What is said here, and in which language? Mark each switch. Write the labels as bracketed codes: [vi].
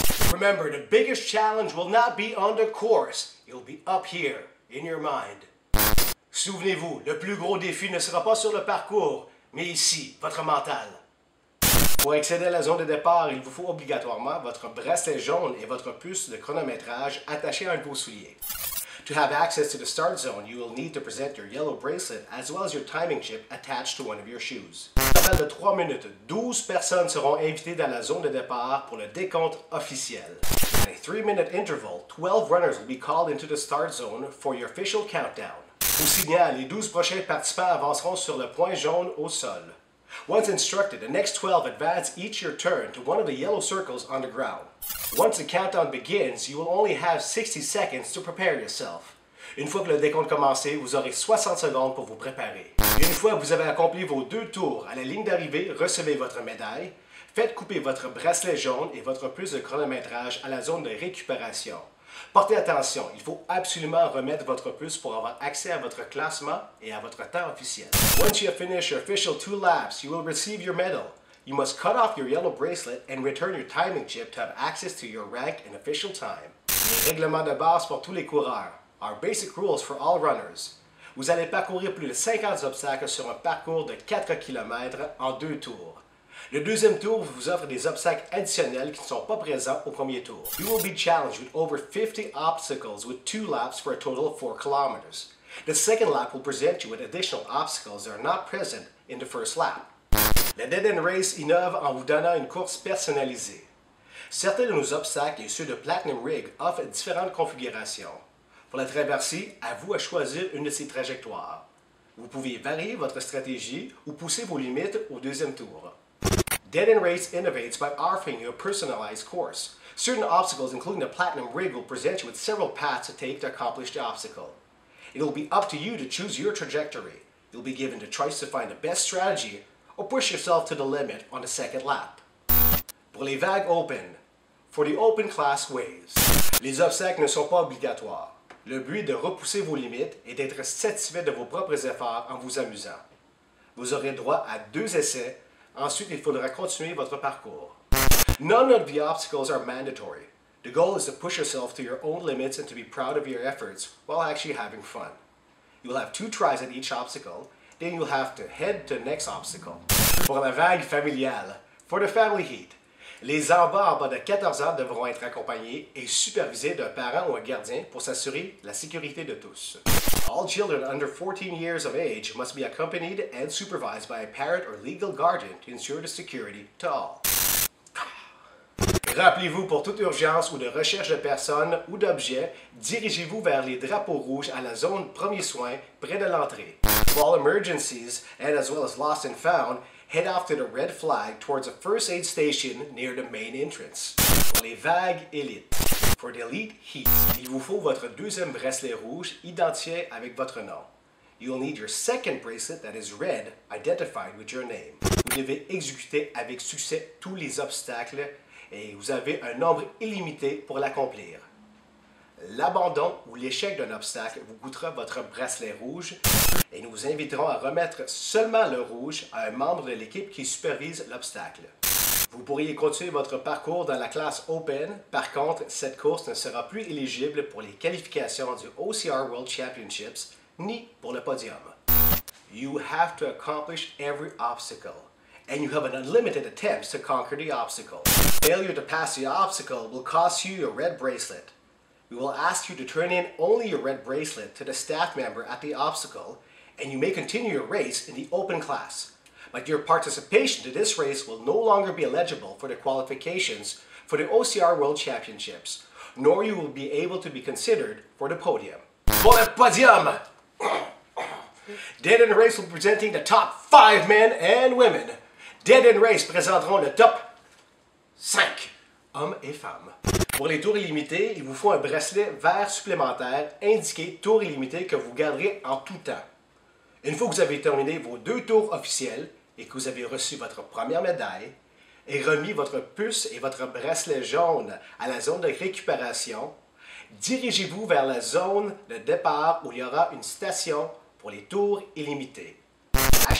[en] Remember, the biggest challenge will not be on the course. It'll be up here, in your mind. [fr] Souvenez-vous, le plus gros défi ne sera pas sur le parcours, mais ici, votre mental. Pour accéder à la zone de départ, il vous faut obligatoirement votre bracelet jaune et votre puce de chronométrage attachée à un de vos souliers. [en] To have access to the start zone, you will need to present your yellow bracelet as well as your timing chip attached to one of your shoes. [fr] À de 3 minutes, 12 personnes seront invitées dans la zone de départ pour le décompte officiel. [en] At a 3-minute interval, 12 runners will be called into the start zone for your official countdown. [fr] Au signal, les 12 prochains participants avanceront sur le point jaune au sol. [en] Once instructed, the next 12 advance each your turn to one of the yellow circles on the ground. Once the countdown begins, you will only have 60 seconds to prepare yourself. [fr] Une fois que le décompte commencé, vous aurez 60 secondes pour vous préparer. Une fois que vous avez accompli vos 2 tours à la ligne d'arrivée, recevez votre médaille, faites couper votre bracelet jaune et votre puce de chronométrage à la zone de récupération. Portez attention, il faut absolument remettre votre puce pour avoir accès à votre classement et à votre temps officiel. [en] Once you have finished your official 2 laps, you will receive your medal. You must cut off your yellow bracelet and return your timing chip to have access to your rank and official time. [fr] Les règlements de base pour tous les coureurs. [en] Our basic rules for all runners. [fr] Vous allez parcourir plus de 50 obstacles sur un parcours de 4 km en 2 tours. Le deuxième tour vous offre des obstacles additionnels qui ne sont pas présents au premier tour. [en] You will be challenged with over 50 obstacles with 2 laps for a total of 4 kilometers. The second lap will present you with additional obstacles that are not present in the first lap. [fr] La Dead End Race innove en vous donnant une course personnalisée. Certains de nos obstacles et ceux de Platinum Rig offrent différentes configurations. Pour la traversée, à vous à choisir une de ces trajectoires. Vous pouvez varier votre stratégie ou pousser vos limites au deuxième tour. [en] Dead End Race innovates by offering you a personalized course. Certain obstacles, including the Platinum Rig, will present you with several paths to take to accomplish the obstacle. It will be up to you to choose your trajectory. You'll be given the choice to find the best strategy or push yourself to the limit on the second lap. [fr] Pour les vagues open, [en] for the open class waves, [fr] les obstacles ne sont pas obligatoires. Le but est de repousser vos limites et d'être satisfait de vos propres efforts en vous amusant. Vous aurez droit à 2 essais. Ensuite, il faudra continuer votre parcours. [en] None of the obstacles are mandatory. The goal is to push yourself to your own limits and to be proud of your efforts while actually having fun. You will have 2 tries at each obstacle, then you'll have to head to the next obstacle. [fr] Pour la vague familiale, [en] for the family heat, [fr] les enfants en bas de 14 ans devront être accompagnés et supervisés d'un parent ou un gardien pour s'assurer la sécurité de tous. [en] All children under 14 years of age must be accompanied and supervised by a parent or legal guardian to ensure the security to all. [fr] Rappelez-vous, pour toute urgence ou de recherche de personnes ou d'objets, dirigez-vous vers les drapeaux rouges à la zone premier soin près de l'entrée. [en] For all emergencies, and as well as lost and found, head off to the red flag towards a first aid station near the main entrance. [fr] Pour les vagues élites, [en] for the elite heat, [fr] il vous faut votre deuxième bracelet rouge identifié avec votre nom. [en] You will need your second bracelet that is red, identified with your name. [fr] Vous devez exécuter avec succès tous les obstacles et vous avez un nombre illimité pour l'accomplir. L'abandon ou l'échec d'un obstacle vous coûtera votre bracelet rouge et nous vous inviterons à remettre seulement le rouge à un membre de l'équipe qui supervise l'obstacle. Vous pourriez continuer votre parcours dans la classe Open. Par contre, cette course ne sera plus éligible pour les qualifications du OCR World Championships ni pour le podium. [en] You have to accomplish every obstacle, and you have an unlimited attempts to conquer the obstacle. Failure to pass the obstacle will cost you your red bracelet. We will ask you to turn in only your red bracelet to the staff member at the obstacle, and you may continue your race in the open class. But your participation to this race will no longer be eligible for the qualifications for the OCR World Championships, nor you will be able to be considered for the podium. [fr] Pour le podium! [en] Dead End Race will be presenting the top 5 men and women. [fr] Dead End Race présenteront le top 5 hommes et femmes. Pour les tours illimités, il vous faut un bracelet vert supplémentaire indiqué tour illimité que vous garderez en tout temps. Une fois que vous avez terminé vos 2 tours officiels et que vous avez reçu votre première médaille et remis votre puce et votre bracelet jaune à la zone de récupération, dirigez-vous vers la zone de départ où il y aura une station pour les tours illimités. À